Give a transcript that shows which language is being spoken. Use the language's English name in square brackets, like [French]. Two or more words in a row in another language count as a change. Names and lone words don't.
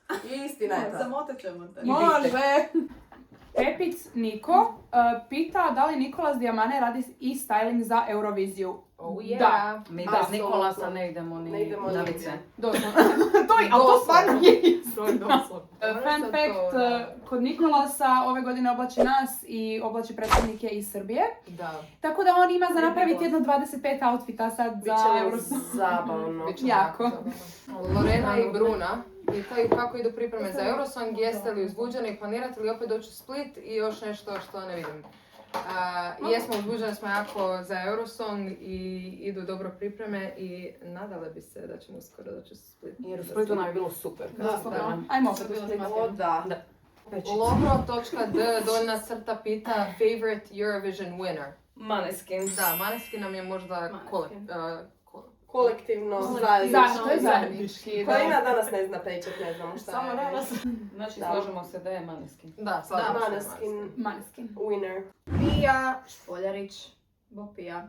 [Croatian] Istina je to. Zamotat ćemo te. Može. Pepic Niko pita da li Nikolas Diamane radi i styling za Euroviziju. [English] Oh yeah. [Croatian] Da. Mi Da, bez Nikolasa to- ne idemo ne ni idemo na nigdje. lice. Doslovno. Ali to stvarno je isto. To je doslovno. [English] Fun fact, [Croatian] kod Nikolasa ove godine oblači nas i oblači predstavnike iz Srbije. Da. Tako da on ima za napraviti jedno 25 outfita sad za Biće Eurosong. zabavno. Biće Jako. zabavno. Lorena i Bruna pitaju kako idu pripreme za Eurosong, jeste li uzbuđeni, planirate li opet doći u Split i još nešto što ne vidim. Jesmo uzbuđeni smo jako za Eurosong i idu dobro pripreme i nadale bi se da ćemo uskoro doći u Split. Jer u Splitu nam je bilo super. Doslovno. Ajmo opet u Split. O, da. Logro.d doljna crta pita [English] favorite Eurovision winner. [Croatian] Maneskin. Da, Maneskin nam je možda Kolektivno To je zajednički. zajednički. da. Korina danas ne zna pričat, ne znamo šta Samo je. danas. Znači, Da. slažemo se da je Maneskin. Da, slažemo se, Maneskin Maneskin. winner. Pija Špoljarić Bopija.